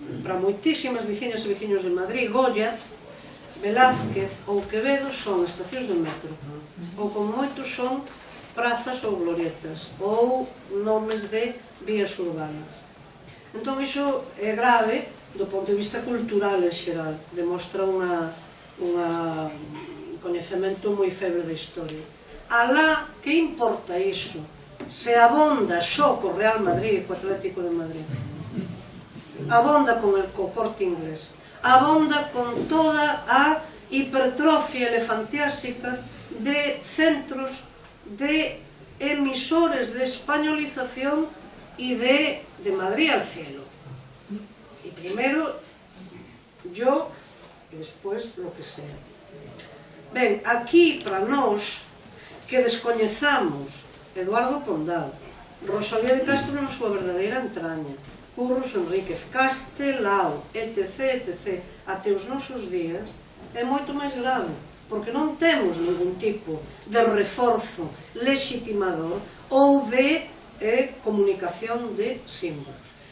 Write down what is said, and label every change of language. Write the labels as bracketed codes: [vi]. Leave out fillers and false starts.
[gl] Para moitísimas veciñas e veciños de Madrid, Goya, Velázquez ou Quevedo son estacións de metro, ou como moitos son prazas ou glorietas, ou nomes de vías urbanas. Entón iso é grave do ponto de vista cultural en xeral, demostra un coñecemento moi feble da historia. Alá, que importa iso? Se abonda só co Real Madrid e co Atlético de Madrid, abonda con o Corte Inglés, abonda con toda a hipertrofia elefantiásica de centros de emisores de españolización e [es] de Madrid al cielo. Y primero yo y después lo que sea. [gl] Ben, aquí, para nós, que descoñezamos Eduardo Pondal, Rosalía de Castro na súa verdadeira entraña, Curros Enríquez, Castelao, etc., etc., até os nosos días, é moito máis grave, porque non temos ningún tipo de reforzo legitimador ou de comunicación de símbolos.